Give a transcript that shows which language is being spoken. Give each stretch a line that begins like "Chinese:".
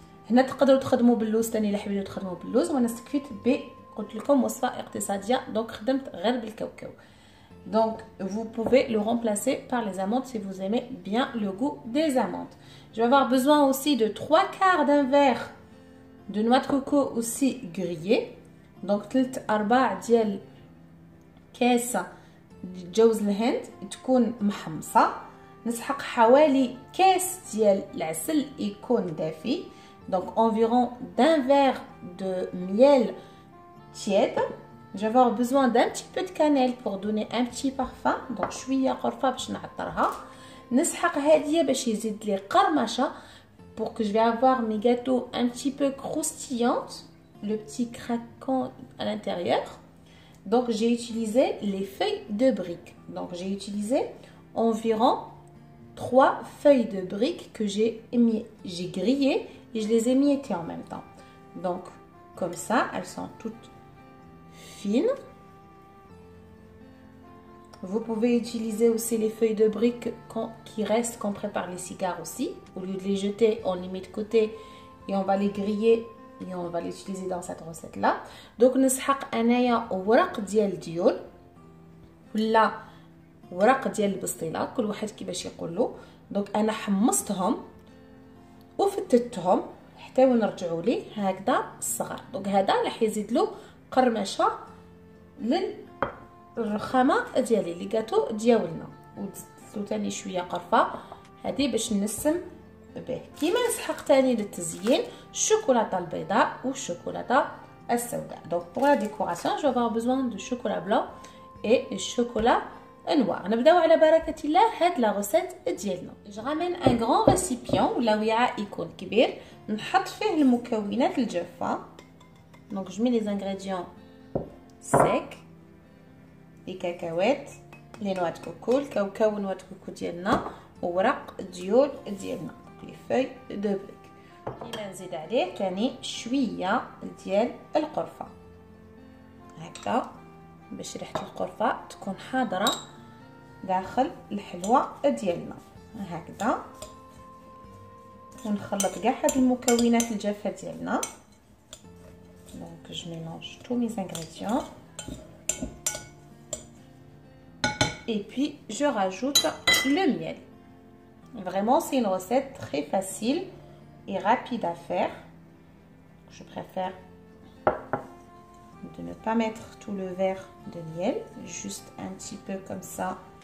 Arabic: هنا تقدروا تخدموا باللوز ثاني الا حبيتوا تخدموا باللوز، وانا استكفيت قلت لكم وصفة اقتصادية دونك خدمت غير بالكاوكاو.
French: Donc, vous pouvez le remplacer par les amandes si vous aimez bien le goût des amandes. Je vais avoir besoin aussi de 3/4 d'un verre de noix de coco aussi grillée.
Arabic: Donc, 3/4 ديال كاس جوز الهند تكون محمصة. نسحق حوالي كاس ديال العسل يكون دافي.
French: Donc, environ d'un verre de miel tiède. Je vais avoir besoin d'un petit peu de cannelle pour donner un petit parfum.
Arabic: Donc شويه قرفه باش نعطرها. نسحق هاديه باش يزيد لي قرمشه
French: pour que je vais avoir mes gâteaux un petit peu croustillants, le petit craquant à l'intérieur. Donc j'ai utilisé les feuilles de briques. Donc j'ai utilisé environ 3 feuilles de briques que j'ai grillées et je les ai miettées en même temps. Donc comme ça, elles sont toutes fines. Vous pouvez utiliser aussi les feuilles de briques qui restent quand on prépare les cigares aussi. Au lieu de les jeter, on les met de côté et on va les griller et on va les utiliser dans cette recette là.
Arabic: Donc نسحق انايا ورق ديال الديول ولا ورق ديال البسطيله، كل واحد كيفاش يقول له. دونك انا حمصتهم وفتتهم حتى ونرجعوا ليه هكذا الصغار. دونك هذا راح يزيد له قرمشه للرخامه ديالي
French: لي غاتو
Arabic: ديالنا. وزدت ثاني شويه قرفه هذه باش نسم به. كيما نسحق ثاني للتزيين الشوكولاته البيضاء والشوكولاته السوداء.
French: دونك pour la décoration je vais avoir besoin de chocolat blanc et chocolat noir.
Arabic: نبداو على بركه الله هاد لا روسيت ديالنا.
French: جو رامين ان غران ريسيبيون
Arabic: ولا وعاء يكون كبير نحط فيه المكونات الجافه.
French: دونك je mets les ingrédients secs، les cacahuètes، les noix de coco،
Arabic: الكاوكاو ونوع الكوكو ديالنا وورق الديول ديالنا،
French: لي فوي دو بريك.
Arabic: كيما نزيد عليه ثاني شويه ديال القرفه هكذا باش ريحه القرفه تكون حاضره داخل الحلوه ديالنا هكذا. ونخلط كاع هاد المكونات الجافه ديالنا.
French: Donc je mélange tous mes ingrédients et puis je rajoute le miel. Vraiment c'est une recette très facile et rapide à faire. Je préfère de ne pas mettre tout le verre de miel, juste un petit peu comme ça.